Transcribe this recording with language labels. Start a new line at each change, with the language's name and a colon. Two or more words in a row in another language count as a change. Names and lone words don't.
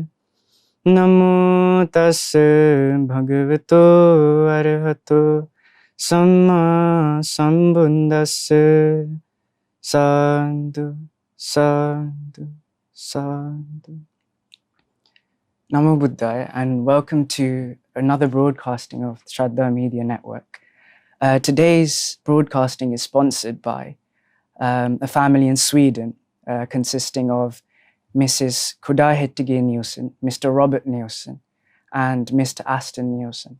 Pali: Namo tassa bhagavato arahato samma sambuddhassa. Sadhu, sadhu, sadhu. Namo Buddhaya,
English: and welcome to another broadcasting of Shraddha Media Network. Today's broadcasting is sponsored by a family in Sweden consisting of Mrs. Kudahettige Nielsen, Mr. Robert Nielsen, and Mr. Aston Nielsen.